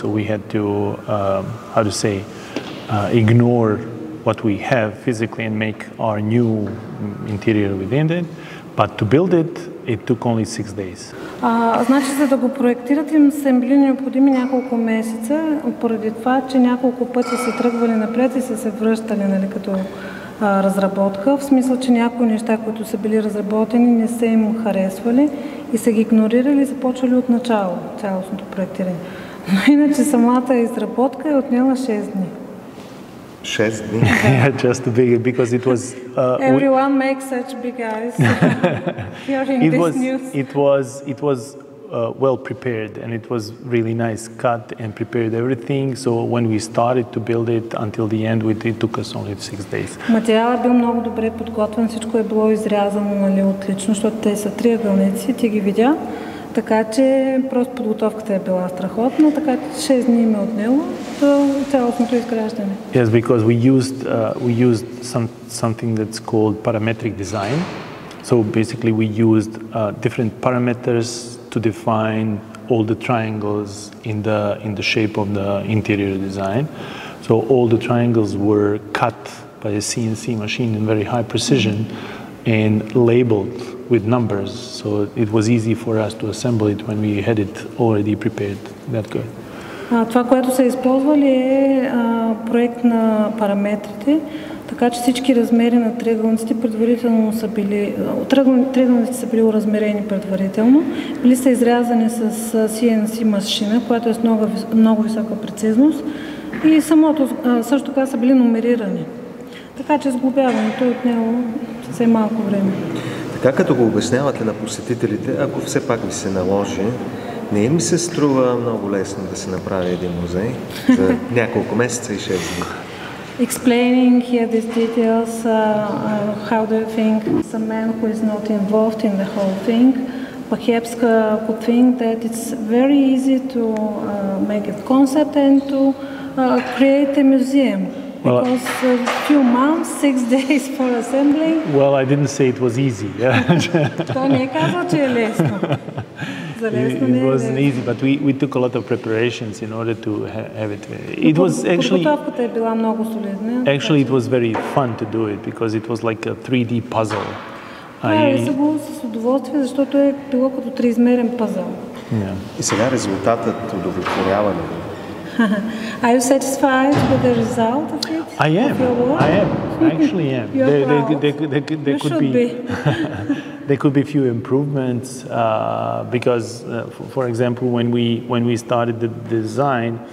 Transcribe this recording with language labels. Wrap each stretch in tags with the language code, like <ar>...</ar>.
<en>So we had to, how to say, ignore what we have physically and make our new interior within it. But to build it, it took only 6 days.</en> <bg>Значи, за да го проектират им са били необходими няколко месеца, поради това, че няколко пъти са тръгвали напред и са се връщали, нали, като разработка, в смисъл, че някои неща, които са били разработени, не са им харесвали и са ги игнорирали и започвали от начало цялостното проектиране. Но иначе самата изработка е отнела 6 дни. 6 дни?</bg> <en>Yeah, just to big, because it was... Everyone makes such big eyes hearing this news. It was well prepared, and it was really nice cut and prepared everything. So when we started to build it until the end, it took us only 6 days.</en> <bg>Материалът е бил много добре подготвен, всичко е било изрязано, нали, отлично, защото те са триъгълници, ти ги видя. Така че просто подготовката е била страхотна, така че 6 дни ме отнело до цялостното изграждане.</bg> <en>Yes, because we used something that's called parametric design. So basically we used different parameters to define all the triangles in the shape of the interior design. So all the triangles were cut by a CNC machine in very high precision and labeled with numbers, so it was easy for us to assemble it when we had it already prepared that good.</en> <bg>Това, което са използвали е проект на параметрите, така че всички размери на триъгълниците предварително са били, триъгълниците са били оразмерени предварително, били са изрязани с CNC машина, която е с много висока прецизност и самото също така са били номерирани. Така че сглобяването е отнело съвсем малко време. Така като го обяснявате на посетителите, ако все пак ви се наложи, не им се струва много лесно да се направи един музей за няколко месеца и 6 дни?</bg> <en>Explaining here these details, how do you think some man who is not involved in the whole thing perhaps could think that it's very easy to make a concept and to create a museum? Because a few months, 6 days for assembling. Well, I didn't say it was easy.</en> <bg>Това не е казал, че е лесно.</bg> <en>It wasn't easy, but we took a lot of preparations in order to have it. It was actually.</en> <bg>Подготовката е била много солидна.</bg> <en>Actually, it was very fun to do it because it was like a 3D puzzle.</en> <bg>Правили са го с удоволствие, защото е било като триизмерен пъзъл. И сега резултатът удовлетворява ли?</bg> <en>Are you satisfied with the result of it? I am. I am. I actually am. There could be. There could be few improvements because, for example, when we started the design,</en>